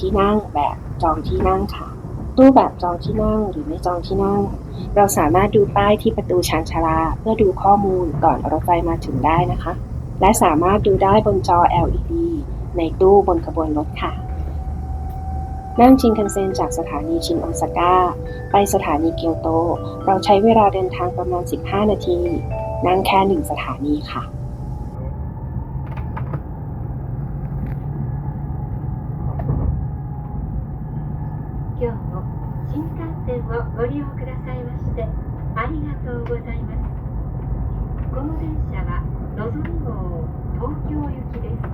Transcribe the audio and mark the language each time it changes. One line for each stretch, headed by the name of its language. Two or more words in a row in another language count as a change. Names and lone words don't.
Thai: ที่นั่งแบบจองที่นั่งค่ะ ตู้แบบจองที่นั่งหรือไม่จองที่นั่ง เราสามารถดูป้ายที่ประตูชานชาลาเพื่อดูข้อมูลก่อนรถไฟมาถึงได้นะคะ และสามารถดูได้บนจอ LED ในตู้บนขบวนรถค่ะ นั่งชินคันเซ็นจากสถานีชินโอซาก้าไปสถานีเกียวโตเราใช้เวลาเดินทางประมาณ 15 นาที นั่งแค่ 1 สถานีค่ะ
Japanese: 今日も新幹線をご利用くださいましてありがとうございます。この電車はのぞみ号東京行きです。